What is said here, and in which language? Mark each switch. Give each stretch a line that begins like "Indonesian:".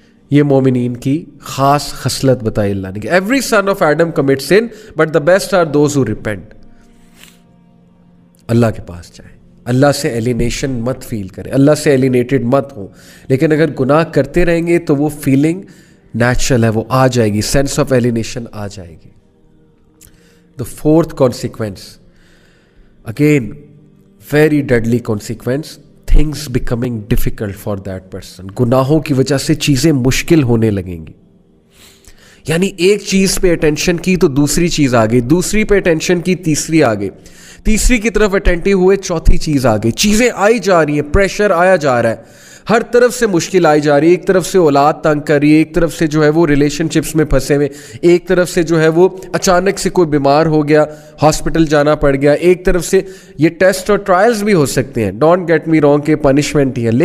Urdu: یہ مومنین کی خاص خصلت بتائی اللہ نے کہ
English: Every son of Adam commit sin but the best are those who repent.
Urdu: اللہ کے پاس جائیں, اللہ سے ایلینیشن مت فیل کریں, اللہ سے ایلینیٹڈ مت ہوں. لیکن اگر گناہ کرتے رہیں گے تو وہ فیلنگ نیچرل ہے, وہ آ جائے گی, سینس آف ایلینیشن آ جائے گی.
English: The fourth consequence, again very deadly consequence, things becoming difficult for that person.
Urdu: گناہوں کی وجہ سے چیزیں مشکل ہونے لگیں گی. یعنی ایک چیز پہ اٹینشن کی تو دوسری چیز آ گئی, دوسری پہ اٹینشن کی تیسری آ گئی, تیسری کی طرف اٹینٹیو ہوئے چوتھی چیز آ گئی. چیزیں آئی جا رہی ہیں, پریشر آیا جا رہا ہے, ہر طرف سے مشکل آئی جا رہی ہے. ایک طرف سے اولاد تنگ کر رہی ہے, ایک طرف سے جو ہے وہ ریلیشن شپس میں پھنسے ہوئے, ایک طرف سے جو ہے وہ اچانک سے کوئی بیمار ہو گیا, ہاسپٹل جانا پڑ گیا, ایک طرف سے یہ ٹیسٹ اور ٹرائلز بھی ہو سکتے ہیں,
English: don't get me wrong
Urdu: کہ پنشمنٹ ہی ہے.